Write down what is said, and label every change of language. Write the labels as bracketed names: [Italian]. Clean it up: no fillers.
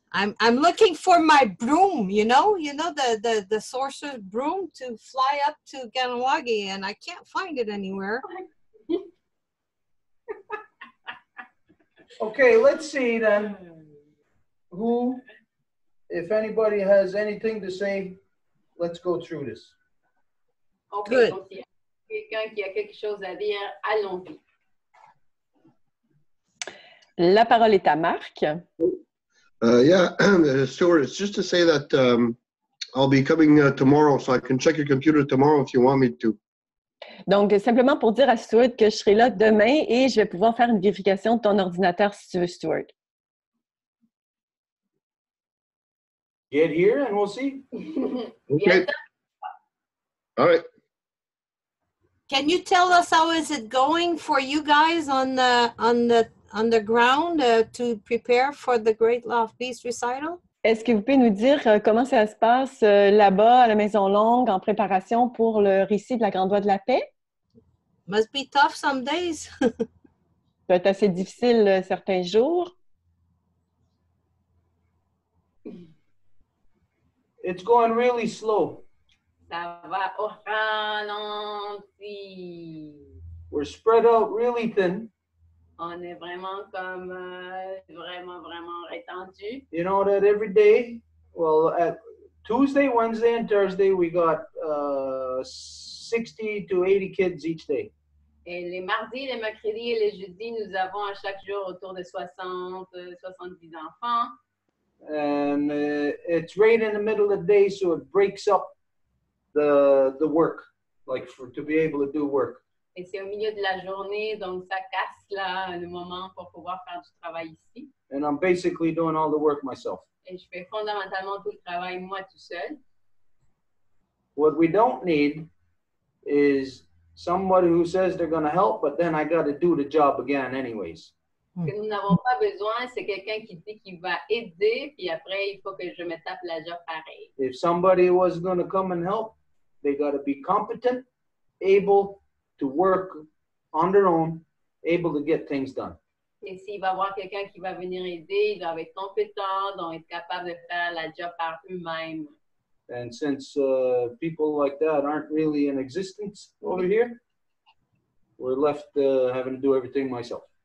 [English] I'm looking for my broom, you know the sorcerer's broom to fly up to Ganawagi, and I can't find it anywhere. Okay, let's see then. Who, if anybody has anything to say, let's go through this. OK, Good. [French] donc s'il y a quelqu'un qui a quelque chose à dire, allons-y. La parole est à Marc. [English] Yeah, Stuart, it's just to say that I'll be coming tomorrow, so I can check your computer tomorrow if you want me to. [French] Donc, simplement pour dire à Stuart que je serai là demain et je vais pouvoir faire une vérification de ton ordinateur si tu veux, Stuart. [English] Get here and we'll see. Okay. All right. Can you tell us how is it going for you guys on the ground to prepare for the Great Law of Peace recital? [French] Est-ce que vous pouvez nous dire comment ça se passe là-bas à la Maison Longue en préparation pour le récit de la Grande Voie de la Paix? [English] Must be tough some days. [French] Ça peut être assez difficile certains jours. [English] It's going really slow. [French] Ça va au ralenti. [English] We're spread out really thin. [French] On est vraiment comme vraiment rétendu. [English] You know that every day, well, at Tuesday, Wednesday, and Thursday, we got 60 to 80 kids each day. [French] Et les mardis, les mercredis et les jeudis, nous avons à chaque jour autour de 60, 70 enfants. [English] And it's right in the middle of the day, so it breaks up the work, like to be able to do work. [French] Et c'est au milieu de la journée, donc ça casse là le moment pour pouvoir faire du travail ici. [English] And I'm basically doing all the work myself. [French] Et je fais fondamentalement tout le travail moi tout seul. [English] What we don't need is somebody who says they're going to help, but then I got to do the job again anyways. [French] Ce que nous n'avons pas besoin, c'est quelqu'un qui dit qu'il va aider, puis après, il faut que je me tape la job pareil. [English] If somebody was going to come and help, they got to be competent, able to work on their own, able to get things done. [French] Et s'il va y avoir quelqu'un qui va venir aider, il doit être compétent, donc être capable de faire la job par eux-mêmes. [English] And since people like that aren't really in existence over here, we're left having to do everything myself.